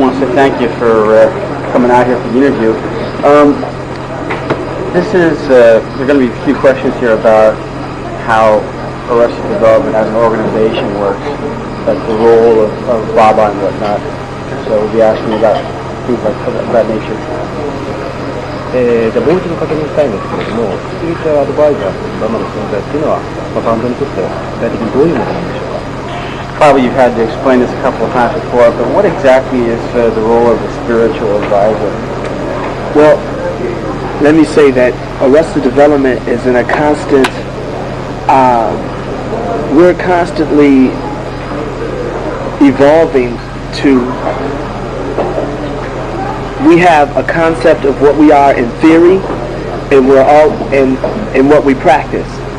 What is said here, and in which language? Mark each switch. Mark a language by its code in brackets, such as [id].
[en] say thank you for coming out here for the interview. There are going to be a few questions here about how Arrested Development as an organization works, like the role of Baba and whatnot. So we'll be asking about things like that nature. [ja] じゃあもう一度確認したいんですけれども、スピリチュアルアドバイザーというババの存在っていうのは、バンドにとって具体的にどういうものなんでしょうか。 [en] Probably you've had to explain this a couple of times before, but what exactly is the role of the spiritual advisor? Well, let me say that Arrested Development is in a constant, we're constantly evolving to, we have a concept of what we are in theory, and we're all in what we practice.